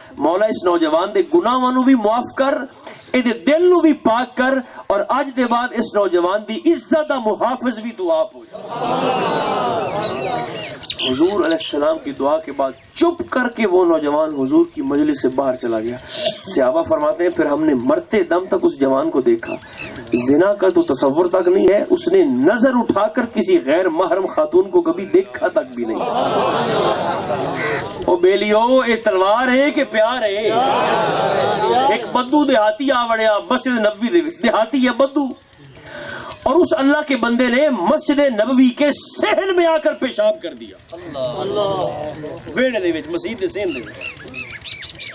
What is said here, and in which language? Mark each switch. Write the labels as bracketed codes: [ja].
[pa] مولا اس نوجوان دے گناہاں نو بھی معاف کر, اے دے دل نو بھی پاک کر, اور اج دے بعد اس نوجوان دی عزت دا محافظ بھی تو آپ ہو جا. [ur] حضور علیہ السلام کی دعا کے بعد چپ کر کے وہ نوجوان حضور کی مجلس سے باہر چلا گیا. صحابہ فرماتے ہیں پھر ہم نے مرتے دم تک اس جوان کو دیکھا, زنا کا تو تصور تک نہیں ہے, اس نے نظر اٹھا کر کسی غیر محرم خاتون کو کبھی دیکھا تک بھی نہیں. [pa] او بیلیو اے تلوار ہے کہ پیار ہے. ایک بدو دیہاتی آ وڑیا مسجد نبوی دے وچ, [ur] دیہاتی ہے بدو, اور اس اللہ کے بندے نے مسجد نبوی کے صحن میں آ کر پیشاب کر دیا. [pa] ویڑے دے وچ, مسجد دے صحن دے وچ.